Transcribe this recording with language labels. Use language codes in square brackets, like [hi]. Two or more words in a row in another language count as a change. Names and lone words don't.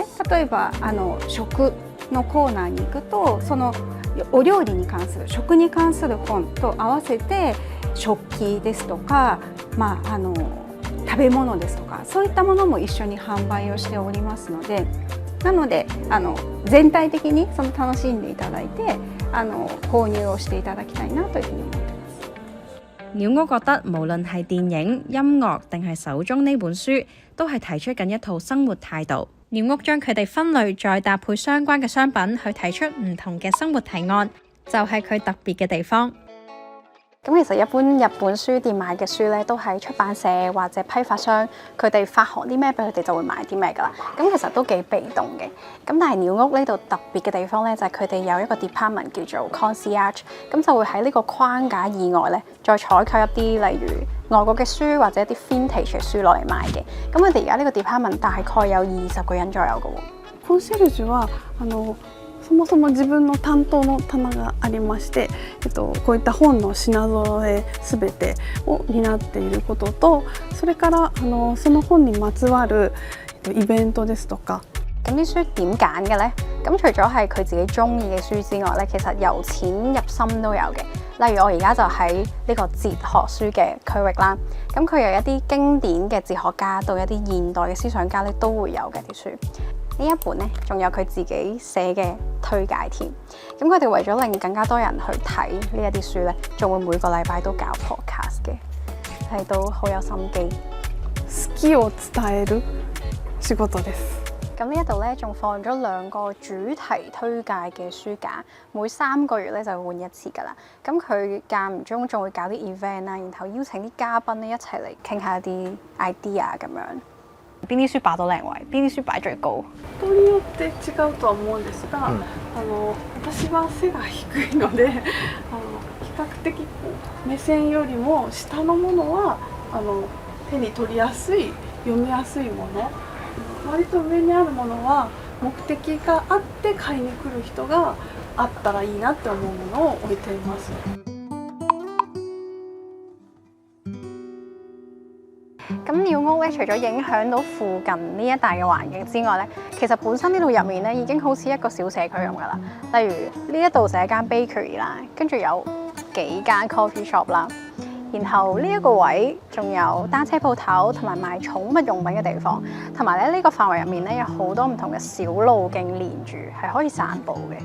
[ja] 例えば食のコーナーに行くとそのお料理に関する食に関する本と合わせて食器ですとか、食べ物ですとかそういったものも一緒に販売をしておりますので、なので全体的にその楽しんでいただいて購入をしていただきたいなというふうに思っています。 [yue] 鳥屋覺得無論係電影、音樂定係手中呢本書，都係提出緊一套生活態度。鳥屋將佢哋分類，再搭配相關嘅商品，去提出唔同嘅生活提案，就係佢特別嘅地方。咁其實一般日本書店買嘅書咧，都係出版社或者批發商佢哋發行啲咩俾佢哋就會買啲咩㗎啦。咁其實都幾被動嘅。咁但係鳥屋呢度特別嘅地方咧，就係佢哋有一個 department 叫做 concierge， 咁就會喺呢個框架以外咧，再採購一啲例如外國嘅書或者一啲 vintage 嘅書落嚟賣嘅。咁佢哋而家呢個 department 大概有20個人左右嘅喎。 [ja] コンシェルジュはそもそも自分の担当の棚がありまして、こういった本の品揃え全てを担っていることと、それからその本にまつわるイベントですとか。 [yue] 咁啲書點揀嘅呢？咁除咗係佢自己中意嘅書之外呢，其實由淺入深都有嘅。例如我而家就喺呢個哲學書嘅區域啦，咁佢由一啲經典嘅哲學家到一啲現代嘅思想家咧，都會有嘅啲書。呢一本咧，仲有佢自己寫嘅推介添。咁佢哋為咗令更加多人去睇呢一啲書咧，仲會每個禮拜都搞 podcast 嘅，係都好有心機。 [ja] 好きを伝える仕事です。 [yue] 咁呢一度咧，仲放咗2個主題推介嘅書架，每3個月咧就換一次㗎啦。咁佢間唔中仲會搞啲 event 啦，然後邀請啲嘉賓咧一齊嚟傾下啲 idea 咁樣。邊啲書擺到靚位？邊啲書擺最高？ [ja] 人によって違うとは思うんですが、私は背が低いので比較的目線よりも下のものは手に取りやすい、読みやすいもの。割と上にあるものは目的があって買いに来る人があったらいいなって思うものを置いています。 [yue] 咁鳥屋咧，除咗影響到附近呢一帶嘅環境之外咧，其實本身呢度入面咧已經好似一個小社區咁噶啦。例如呢一度就係一間 bakery 啦，跟住有幾間 [en] coffee shop [yue] 啦，然後呢一個位仲有單車鋪頭同埋賣寵物用品嘅地方，同埋咧呢個範圍入面咧有好多唔同嘅小路徑連住，係可以散步嘅。